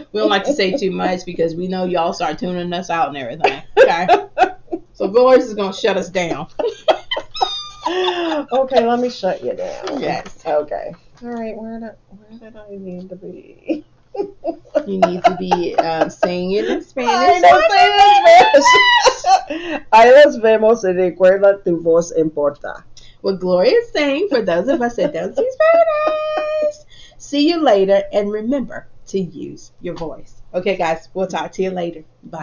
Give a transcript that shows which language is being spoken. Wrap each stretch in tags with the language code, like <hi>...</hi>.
<en>We don't like to say too much because we know y'all start tuning us out and everything. Okay. So Gloria's is going to shut us down. Okay, let me shut you down. Yes. Okay. All right, where did I need to be? You need to be saying it in Spanish. I don't say it in Spanish.</en> <es>Ahí los vemos y recuerda tu voz importa.</es> <en>What Gloria is saying for those of us that don't speak Spanish. See you later, and remember to use your voice. Okay, guys, we'll talk to you later. Bye.</en>